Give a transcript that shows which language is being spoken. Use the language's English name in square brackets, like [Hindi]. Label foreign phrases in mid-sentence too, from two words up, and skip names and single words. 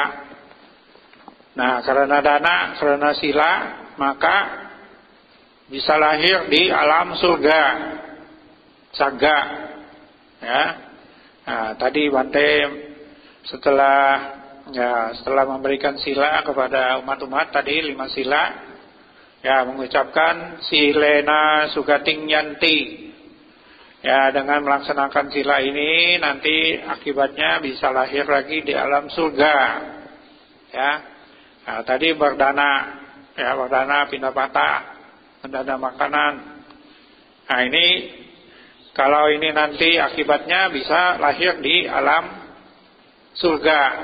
[Indonesian] Nah, karena dana, karena sila, maka bisa lahir di alam surga, saga. Ya. Nah, tadi Bante setelah memberikan sila kepada umat-umat tadi 5 sila, ya mengucapkan [Pali] silena sugating yanti. [Indonesian] Ya, dengan melaksanakan sila ini nanti akibatnya bisa lahir lagi di alam surga. Ya. Nah, tadi berdana, ya berdana pindapata, berdana makanan. Nah, ini kalau ini nanti akibatnya bisa lahir di alam surga.